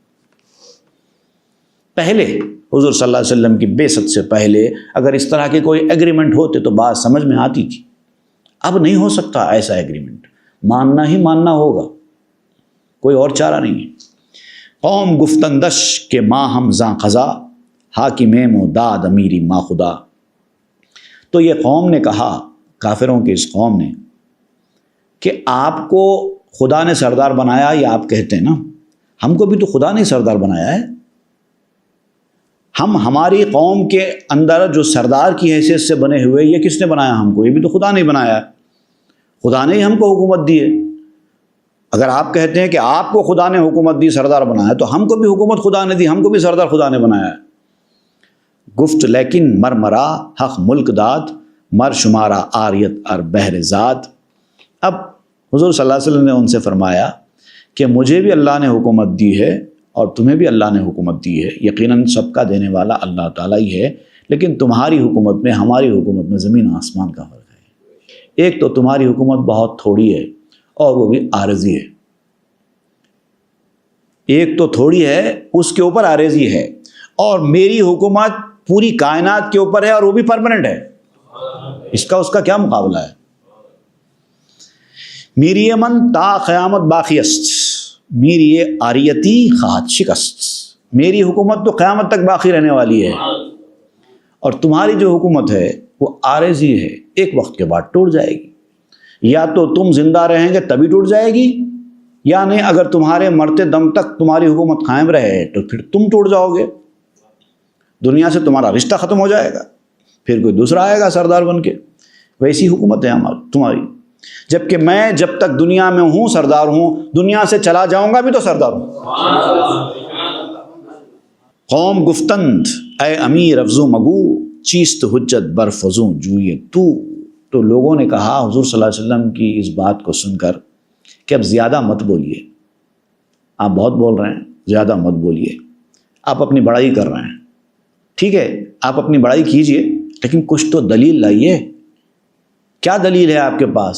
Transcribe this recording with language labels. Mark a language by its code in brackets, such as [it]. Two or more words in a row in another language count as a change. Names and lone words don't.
[ur] پہلے حضور صلی اللہ علیہ وسلم کی بعثت سے پہلے اگر اس طرح کے کوئی ایگریمنٹ ہوتے تو بات سمجھ میں آتی تھی، اب نہیں ہو سکتا ایسا ایگریمنٹ، ماننا ہی ماننا ہوگا، کوئی اور چارہ نہیں ہے۔ [fa] قوم گفتندش کے ماں ہم زاں قضا، حاکم موداد امیری ما خدا۔ [ur] تو یہ قوم نے کہا، کافروں کی اس قوم نے، کہ آپ کو خدا نے سردار بنایا، یا آپ کہتے ہیں نا ہم کو بھی تو خدا نے سردار بنایا ہے، ہم ہماری قوم کے اندر جو سردار کی حیثیت سے بنے ہوئے، یہ کس نے بنایا ہم کو؟ یہ بھی تو خدا نے بنایا ہے، خدا نے ہی ہم کو حکومت دی ہے۔ اگر آپ کہتے ہیں کہ آپ کو خدا نے حکومت دی، سردار بنایا، تو ہم کو بھی حکومت خدا نے دی، ہم کو بھی سردار خدا نے بنایا ہے۔ [fa] گفت لیکن مرمرا حق ملک داد، مر شمارا آریت ار بہر ذات۔ [ur] اب حضور صلی اللہ علیہ وسلم نے ان سے فرمایا کہ مجھے بھی اللہ نے حکومت دی ہے اور تمہیں بھی اللہ نے حکومت دی ہے، یقیناً سب کا دینے والا اللہ تعالیٰ ہی ہے، لیکن تمہاری حکومت میں ہماری حکومت میں زمین آسمان کا فرق ہے۔ ایک تو تمہاری حکومت بہت تھوڑی ہے اور وہ بھی عارضی ہے، ایک تو تھوڑی ہے اس کے اوپر عارضی ہے، اور میری حکومت پوری کائنات کے اوپر ہے اور وہ بھی پرماننٹ ہے، اس کا کیا مقابلہ ہے؟ [fa] میری من تا قیامت باقی است، میری یہ آریتی خواہد شکست۔ [ur] میری حکومت تو قیامت تک باقی رہنے والی ہے، اور تمہاری جو حکومت ہے وہ عارضی ہے، ایک وقت کے بعد ٹوٹ جائے گی، یا تو تم زندہ رہیں گے تبھی ٹوٹ جائے گی، یا نہیں اگر تمہارے مرتے دم تک تمہاری حکومت قائم رہے تو پھر تم ٹوٹ جاؤ گے، دنیا سے تمہارا رشتہ ختم ہو جائے گا، پھر کوئی دوسرا آئے گا سردار بن کے۔ ویسی حکومت ہے تمہاری، جبکہ میں جب تک دنیا میں ہوں سردار ہوں، دنیا سے چلا جاؤں گا بھی تو سردار ہوں۔ [fa] قوم گفتند اے امیر افزو مگو، چیست حجت برفزوں جوئے تو۔ [ur] تو لوگوں نے کہا حضور صلی اللہ علیہ وسلم کی اس بات کو سن کر کہ اب زیادہ مت بولیے، آپ بہت بول رہے ہیں، زیادہ مت بولیے، آپ اپنی بڑائی کر رہے ہیں، ٹھیک ہے آپ اپنی بڑائی کیجئے لیکن کچھ تو دلیل لائیے، کیا دلیل ہے آپ کے پاس؟